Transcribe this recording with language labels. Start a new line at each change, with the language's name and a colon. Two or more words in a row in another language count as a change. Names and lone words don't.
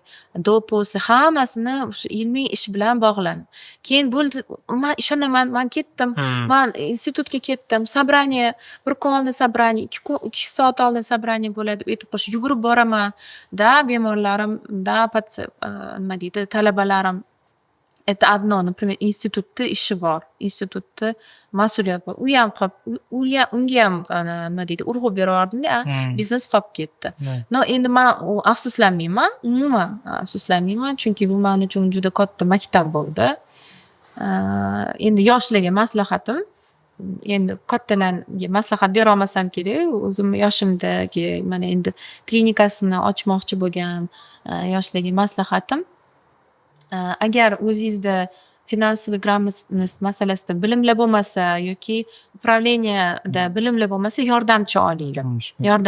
Uzbek: После hammasini o'sha ilmiy ish bilan bog'lan. Keyin bo'ldi, men ishonaman, men ketdim. Men institutga ketdim. Собрание, bir kun oldin собрание, 2 soat oldin собрание bo'ladi deb aytib qo'yish. Yugurib boraman. Bemorlarim, nima deydi, talabalarim
Russian: Это одно, например,
Uzbek: institutda ishi bor, institutda mas'uliyat bor. Unga ham nima deydi, urg'u beraverdim-da, biznes qolib ketdi. Endi men afsuslanmayman, umuman afsuslanmayman, chunki bu men uchun juda katta maktab bo'ldi. Endi yoshlarga maslahatim, endi kattalarga maslahat bera olmasam kerak, o'zim yoshimdagi mana endi klinikasini ochmoqchi bo'lgan yoshlarga maslahatim, agar o'zingizda
Russian: finansoviy gрамотность
Uzbek: masalasida bilimlar bo'lmasa yoki upravleniyada bilimlar bo'lmasa, yordamchi olinglar.